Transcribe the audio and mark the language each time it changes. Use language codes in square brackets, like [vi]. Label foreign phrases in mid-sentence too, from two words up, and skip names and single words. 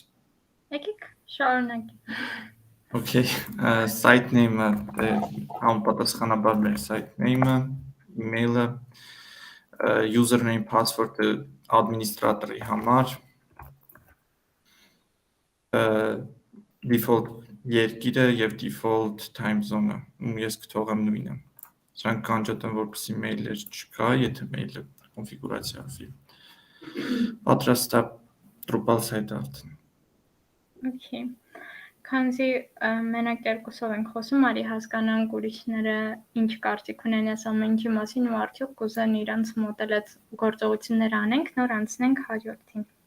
[hy] Եկեք շարունակենք։ Okay, [en] site name- [hy] ը համապատասխանաբար մեր [en] site name- [hy] ը, email-ը, username, password-ը administrator-ի համար, default երկիրը եւ [en] default time zone- [hy] ը, ես կթողեմ նույնը։ Սրանք կանջատեմ, որպեսզի mail-եր չկա, եթե mail-ը կոնֆիգուրացիա արվի։ Պատրաստ է Drupal site արդեն։ Okay. Քանզի մենակ երկուսով ենք խոսում, արի հասկանանք ուրիշները ինչ կարծիք ունեն այս ամեն ինչի մասին ու արդյոք կուզեն իրանց մոդելած գործողություններ անենք, նոր անցնենք հաջորդին։